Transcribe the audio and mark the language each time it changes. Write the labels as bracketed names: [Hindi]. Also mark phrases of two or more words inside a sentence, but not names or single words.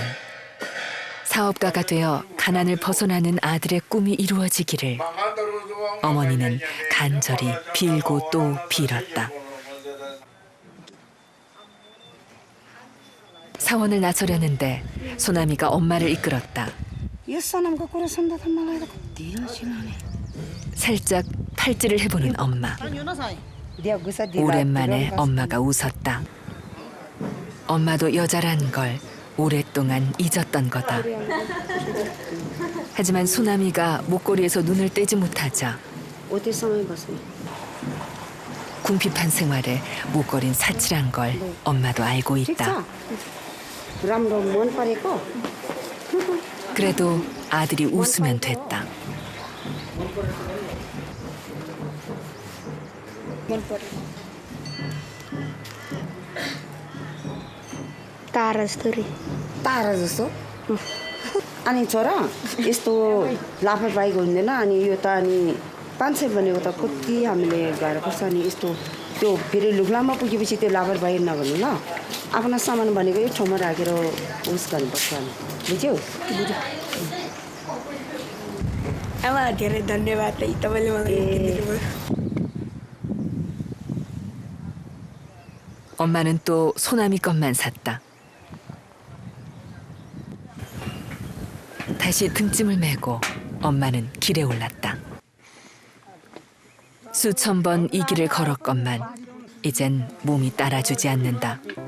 [Korean] 사업가가 되어 가난을 벗어나는 아들의 꿈이 이루어지기를 어머니는 간절히 빌고 또 빌었다. 사원을 나서려는데 소남이가 엄마를 이끌었다. [Nepali] यो सनमको कुरा सुन्दा त मलाई त कति रसिलाने [Korean] 살짝 팔찌를 해보는 엄마. 오랜만에 엄마가 웃었다. 엄마도 여자란 걸 오랫동안 잊었던 거다. 하지만 소남이가 목걸이에서 눈을 떼지 못하자 [Nepali] 어디 समय बस्ने [Korean] 궁핍한 생활에 목걸이는 사치란 걸 엄마도 알고 [Nepali] ठिक [Korean] 있다. [Nepali] छ राम्रो मन परेको [Korean] 그래도 아들이 웃으면 됐다. [Nepali] मन पर्यो तारा जस्तो रे तारा जस्तो अनि छोरा यस्तो लापरवाही हुँदैन अनि यो त अनि 500 भनेको त कति हामीले गएर पर्छ अनि यस्तो त्यो फेरि लुग्लामा पुगेपछि त्यो लापरवाही नगर्नु ल आफ्नो सामान भनेको एक ठाउँमा राखेर उस गर्नुपर्छ अनि बुझ्यौ आमा धेरै धन्यवाद है तपाईँले मलाई किनिदिनु भयो [Korean] 엄마는 또 소남이 것만 샀다. 다시 등짐을 메고 엄마는 길에 올랐다. 수천 번 이 길을 걸었건만 이젠 몸이 따라주지 않는다.